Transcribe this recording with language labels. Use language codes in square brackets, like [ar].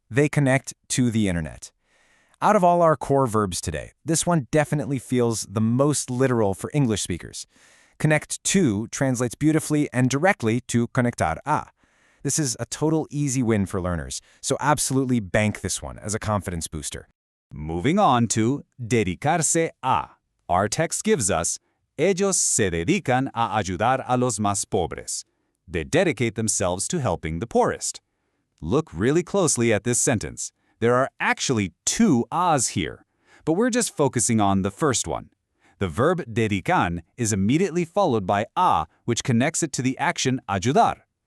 [en] They connect to the internet. Out of all our core verbs today, this one definitely feels the most literal for English speakers. Connect to translates beautifully and directly to conectar a. This is a total easy win for learners, so absolutely bank this one as a confidence booster. Moving on to dedicarse a. Our text gives us, [es] Ellos se dedican a ayudar a los más pobres. [en] They dedicate themselves to helping the poorest. Look really closely at this sentence. There are actually 2 a's here, but we're just focusing on the first one. The verb dedican is immediately followed by a, which connects it to the action ayudar.